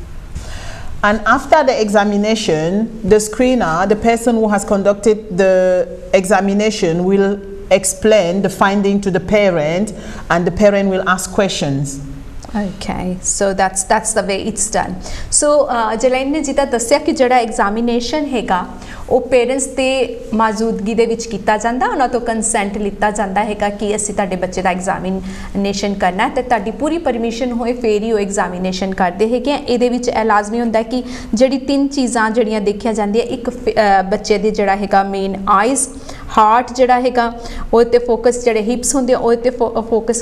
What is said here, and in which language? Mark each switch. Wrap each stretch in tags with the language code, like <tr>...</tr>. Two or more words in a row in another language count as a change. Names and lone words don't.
<en>And after the examination, the screener, the person who has conducted the examination, will explain the finding to the parent, and the parent will ask questions. Okay, so that's the way it's done.</en> <pa>So ਜਲੈਨ ਨੇ ਜਿੱਤਾ ਦੱਸਿਆ ਕਿ ਜਿਹੜਾ ਐਗਜ਼ਾਮੀਨੇਸ਼ਨ ਹੈਗਾ ਉਹ ਪੇਰੈਂਟਸ ਦੇ ਮੌਜੂਦਗੀ ਦੇ ਵਿੱਚ ਕੀਤਾ ਜਾਂਦਾ ਉਹਨਾਂ ਤੋਂ ਕੰਸੈਂਟ ਲਿੱਤਾ ਜਾਂਦਾ ਹੈਗਾ ਕਿ ਅਸੀਂ ਤੁਹਾਡੇ ਬੱਚੇ ਦਾ ਐਗਜ਼ਾਮੀਨੇਸ਼ਨ ਕਰਨਾ ਤੇ ਤੁਹਾਡੀ ਪੂਰੀ ਪਰਮਿਸ਼ਨ ਹੋਏ ਫੇਰ ਹੀ ਉਹ ਐਗਜ਼ਾਮੀਨੇਸ਼ਨ ਕਰਦੇ ਹੈਗੇ ਇਹਦੇ ਵਿੱਚ ਇਹ ਲਾਜ਼ਮੀ ਹੁੰਦਾ ਕਿ ਜਿਹੜੀ 3 ਚੀਜ਼ਾਂ ਜਿਹੜੀਆਂ ਦੇਖੀਆਂ ਜਾਂਦੀਆਂ ਇੱਕ ਬੱਚੇ ਦੇ ਜਿਹੜਾ ਹੈਗਾ</pa> <en>main eyes heart</en> <pa>ਜਿਹੜਾ ਹੈਗਾ ਉਹ ਤੇ ਫੋਕਸ ਜਿਹੜੇ ਹਿਪਸ ਹੁੰਦੇ ਉਹ ਤੇ ਫੋਕਸ</pa>